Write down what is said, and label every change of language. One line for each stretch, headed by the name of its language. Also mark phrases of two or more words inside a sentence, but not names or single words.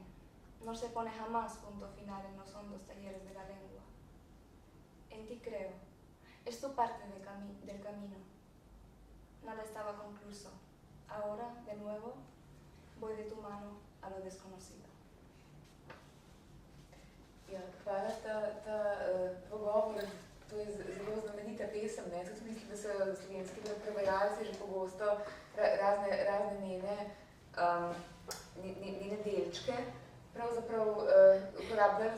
Spanish: No se pone jamás punto final en los hondos talleres de la lengua. En ti creo. Es tu parte del camino. Nada estaba concluso. Ahora, de nuevo, voy de tu mano a lo desconocido.
Slovenian: Ja, hvala ta pogovor. To je zelo znamenita pesem. Ne? Tudi mislim, da so slovenski prevajalci že pogosto razne njene delčke pravzaprav uporabljali